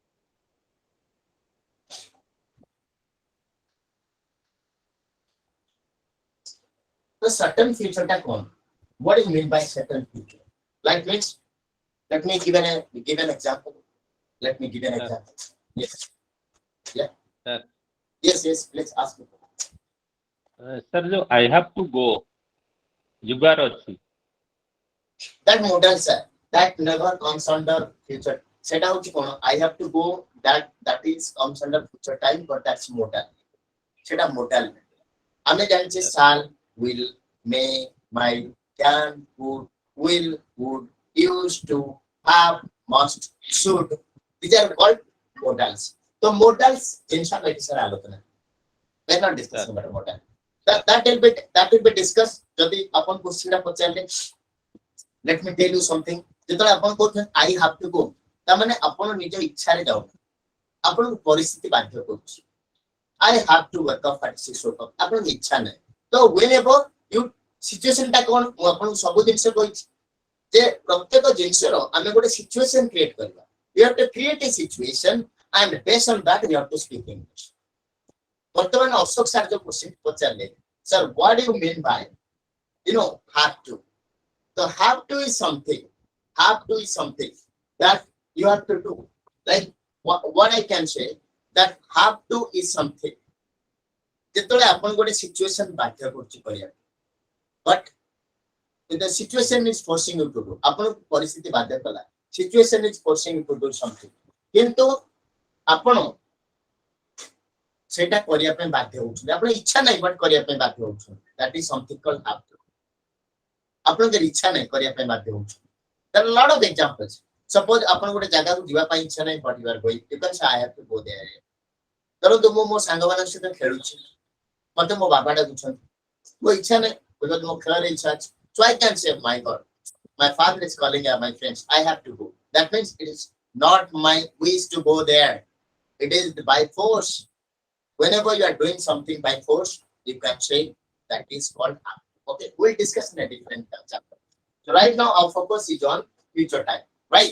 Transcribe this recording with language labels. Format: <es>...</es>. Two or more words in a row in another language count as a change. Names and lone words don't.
<en>the certain future</en> <or>ତ କଣ</or> <en>what is mean by certain future like means let me give an example let me give an example yes Yeah. Sir, Yes, let's ask you. sir, जो I have to go</en> <or>ଯିବାର ଅଛି</or> <en>That modal, sir, that never comes under future. Set out I have to go, that is comes under future time, but that's modal. Set modal.</en> <or>ଆମେ ଜାଣିଛେ</or> <en>shall, will, may, might, can, would, used to, have, must, should. These are called modals. So modals</en> <or>ଜିନିଷ ଏଠି ସାରା ଆଲୋଚନା.</or> <en>We are not discussing about modal. That will be discussed</en> <or>ଯଦି ଆପଣ କୋଶ୍ଚିନ୍ ପଚାରିଲେ.</or> <en>Let me tell you something.</en> <or>ଯେତେବେଳେ ଆପଣ କହୁଛନ୍ତି</or> <en>I have to go,</en> <or>ତାମାନେ ଆପଣ ନିଜ ଇଚ୍ଛାରେ ଯାଉ, ଆପଣଙ୍କୁ ପରିସ୍ଥିତି ବାଧ୍ୟ କରୁଛି.</or> <en>I have to wake up at 6 o'clock.</en> <or>ଆପଣଙ୍କ ଇଚ୍ଛା ନାହିଁ. ତ</or> <en>whenever you</en> <or>situation ଟା କଣ, ମୁଁ ଆପଣଙ୍କୁ ସବୁ ଜିନିଷ କହିଛି ଯେ ପ୍ରତ୍ୟେକ ଜିନିଷର ଆମେ ଗୋଟେ ସିଚୁଏସନ କ୍ରିଏଟ କରିବା.</or> <en>You have to create a situation and based on that you have to speak English.</en> <or>ବର୍ତ୍ତମାନ ଅଶୋକ ସାର୍ ଯୋଉ କ୍ୱେଶ୍ଚନ ପଚାରିଲେ,</or> <en>sir what do you mean by have to? The have to is something. Have to is something that you have to do. Like what I can say, that have to is something.</en> <or>ଯେତେବେଳେ ଆପଣ ଗୋଟେ ସିଚୁଏସନ ବାଧ୍ୟ କରୁଛି କରିବା,</or> <en>but the situation is forcing you to do.</en> <or>ଆପଣଙ୍କୁ ପରିସ୍ଥିତି ବାଧ୍ୟ କଲା,</or> <en>situation is forcing you to do something.</en> <or>କିନ୍ତୁ ଆପଣ ସେଇଟା କରିବା ପାଇଁ ବାଧ୍ୟ ହଉଛନ୍ତି, ଆପଣ ଇଚ୍ଛା ନାହିଁ ବଟ୍ କରିବା ପାଇଁ ବାଧ୍ୟ ହଉଛନ୍ତି.</or> <en>That is something called have to.</en> <or>ଆପଣଙ୍କର ଇଚ୍ଛା ନାହିଁ କରିବା ପାଇଁ ବାଧ୍ୟ ହଉଛନ୍ତି.</or> <en>There are a lot of examples. Suppose</en> <or>ଆପଣ ଗୋଟେ ଜାଗାକୁ ଯିବା ପାଇଁ ଇଚ୍ଛା ନାହିଁ</or> <en>but you are going, you can say I have to go there.</en> <or>ଧରନ୍ତୁ ମୁଁ ମୋ ସାଙ୍ଗମାନଙ୍କ ସହିତ ଖେଳୁଛି, ମତେ ମୋ ବାବା ଡାକୁଛନ୍ତି, ମୋ ଇଚ୍ଛା ନାହିଁ, ମୋ ଖେଳରେ ଇଚ୍ଛା ଅଛି.</or> <en>So I can say, my God, my father is calling my friends, I have to go. That means it is not my wish to go there. It is by force. Whenever you are doing something by force, you can say that is called have to. Okay, we'll discuss in a different chapter. So right now our focus is on future time, right?</en>